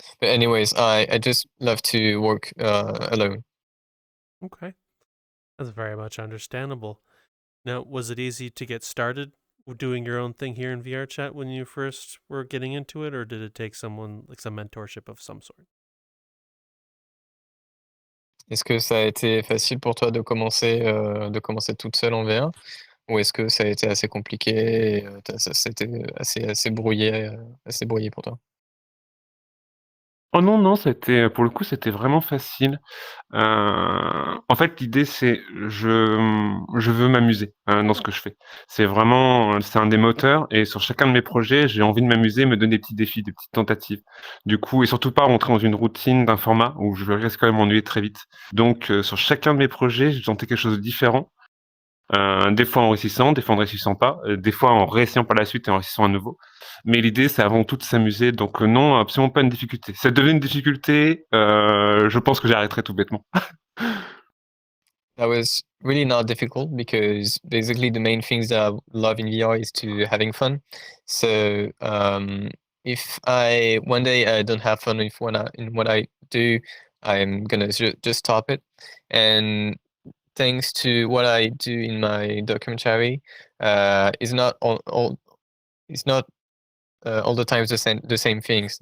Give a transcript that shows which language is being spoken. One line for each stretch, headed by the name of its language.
English: But anyways, I just love to work alone. Okay. That's very much understandable. Now, was it easy to get started doing your own thing here in VRChat when you first were getting into it, or did it take someone like some mentorship of some sort?
French: Est-ce que ça a été facile pour toi de commencer toute seule en VR? Ou est-ce que ça a été assez compliqué et c'était assez brouillé pour toi? Oh non, c'était pour le coup, c'était vraiment facile. En fait, l'idée, c'est je veux m'amuser, dans ce que je fais. C'est un des moteurs, et sur chacun de mes projets, j'ai envie de m'amuser, me donner des petits défis, des petites tentatives. Du coup, et surtout pas rentrer dans une routine d'un format où je risque quand même m'ennuyer très vite. Donc sur chacun de mes projets, j'ai tenté quelque chose de différent, des fois en réussissant, des fois en ne réussissant pas, des fois en réessayant par la suite et en réussissant à nouveau. Mais l'idée, c'est avant tout de s'amuser, donc non, absolument pas une difficulté. Si ça devient une difficulté, je pense que j'arrêterai tout bêtement.
English: That was really not difficult because basically the main things that I love in VR is to having fun. So if I one day I don't have fun in what I do, I'm gonna just stop it. And thanks to what I do in my documentary, it's not it's not all the times the same things.